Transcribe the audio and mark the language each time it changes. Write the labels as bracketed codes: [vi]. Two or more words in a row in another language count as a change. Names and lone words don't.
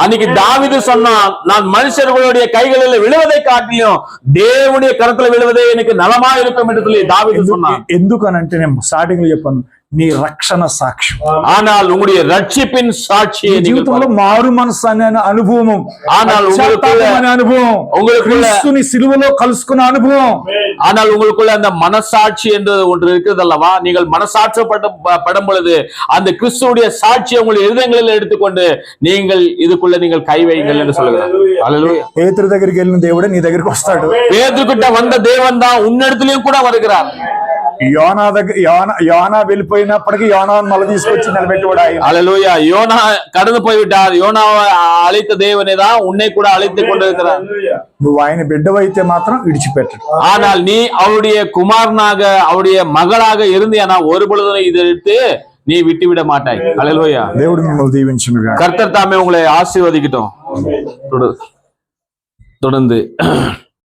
[ta] அன்னைக்கு தாவீது சொன்னான், நான் மனுஷர்களுடைய கைகளில் விழுவதை காட்டிலும் தேவனுடைய கரத்துல விழுவதே எனக்கு நலமா இருக்கும் என்று சொல்லி தாவீது சொன்னான். [te] ఎందుకనంటే నేను స్టార్టింగ్ లో చెప్పాను, నీ రక్షణ సాక్ష్యం. [ta] ஆனால் உங்களுடைய ரட்சிப்பின் சாட்சியை [te] నీ [ta] நீங்கள் [te] జీవితంలో మారు మనసు అనే అనుభవం, [ta] ஆனால் [te] పశ్చాత్తాపం అనే అనుభవం, క్రీస్తుని సిలువలో కలుసుకున్న అనుభవం. [ta] ஆனால் உங்களுக்குள்ள அந்த மனசாட்சி என்று ஒன்று இருக்கிறது அல்லவா? நீங்கள் மனசாட்சப்படும் பொழுது அந்த கிறிஸ்துவுடைய சாட்சியை உங்கள் இருதயங்களில் எடுத்துக்கொண்டு நீங்கள் இதுக்குள்ள நீங்கள் கை வையுங்கள் என்று சொல்லுகிறார். அல்லேலூயா. [te] పేతురు దగ్గరికి వెళ్ళిన దేవుడే నీ దగ్గరికి వస్తాడు. [ta] பேதுருக்கிட்ட வந்த தேவன் தான் உன்னிடத்திலும் கூட வருகிறார். [te] యోనా వెళ్ళిపోయినప్పటికీ యోనాను మళ్ళీ తీసుకొచ్చి నిలబెట్టువాడు ఆయన. [ta] அல்லேலூயா. யோனா கடந்து போய்விட்டார். யோனாவை அழைத்த தேவனே தான் உன்னை கூட அழைத்துக் கொண்டிருக்கிறார். [te] నువ్వు ఆయన బిడ్డవైతే మాత్రం విడిచిపెట్టడు. [ta] ஆனால் நீ அவருடைய குமாரனாக அவருடைய மகளாக இருந்தேனா ஒரு பொழுதும் இதை எடுத்து நீ விட்டுவிட மாட்டாய். அல்லேலூயா. [te] దేవుడు మిమ్మల్ని దీవించునుగాక. [ta] கர்த்தர் தாமே உங்களை ஆசீர்வதிக்கட்டும். தொடர்ந்து